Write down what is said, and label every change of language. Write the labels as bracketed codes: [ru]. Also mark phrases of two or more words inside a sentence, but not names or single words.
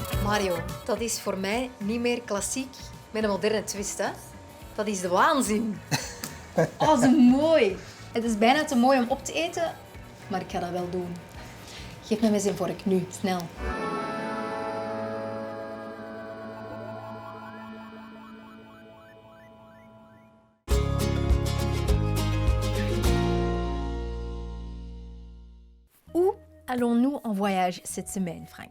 [nl] Mario, dat is voor mij niet meer klassiek met een moderne twist, hè. Dat is de waanzin. Oh, zo mooi. Het is bijna te mooi om op te eten, maar ik ga dat wel doen. Geef me eens een vork, nu, snel. [fr] Où allons-nous en voyage cette semaine, Frank?